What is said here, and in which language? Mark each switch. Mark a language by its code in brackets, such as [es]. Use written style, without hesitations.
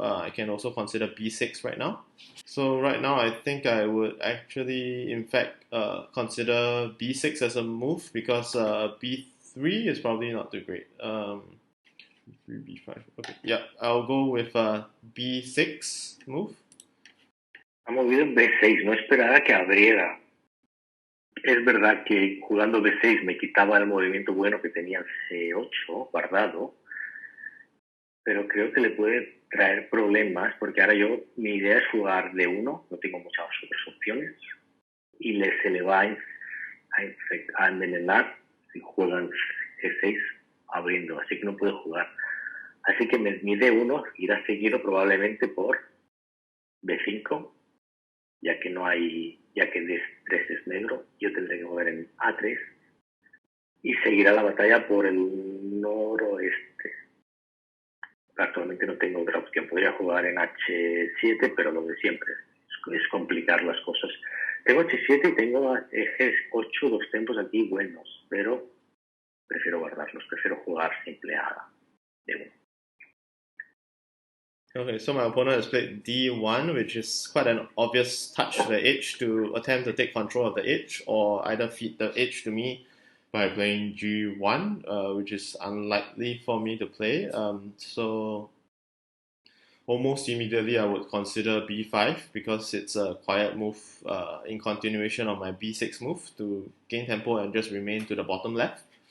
[en] I can also consider b6 right now. So right now, I think I would actually, in fact, consider b6 as a move, because b3 is probably not too great. B3, b5. Okay, yeah, I'll go with b6 move. [es] Ha movido en B6, no esperaba que abriera. Es verdad que jugando B6 me quitaba el movimiento bueno que tenía en C8 guardado, pero creo que le puede traer problemas, porque ahora mi idea es jugar D1, no tengo muchas otras opciones, y se le va a envenenar si juegan G6 abriendo, así que no puede jugar. Así que mi D1 irá seguido probablemente por B5, ya que D3 es negro, yo tendré que mover en A3 y seguirá la batalla por el noroeste. Actualmente no tengo otra opción, podría jugar en H7, pero lo de siempre es complicar las cosas. Tengo H7 y tengo ejes 8, dos tempos aquí buenos, pero prefiero guardarlos, prefiero jugar simple a D1. [en] Okay, so my opponent has played d1, which is quite an obvious touch to the edge to attempt to take control of the edge, or either feed the edge to me by playing g1, which is unlikely for me to play. So almost immediately I would consider b5, because it's a quiet move in continuation of my b6 move to gain tempo and just remain to the bottom left.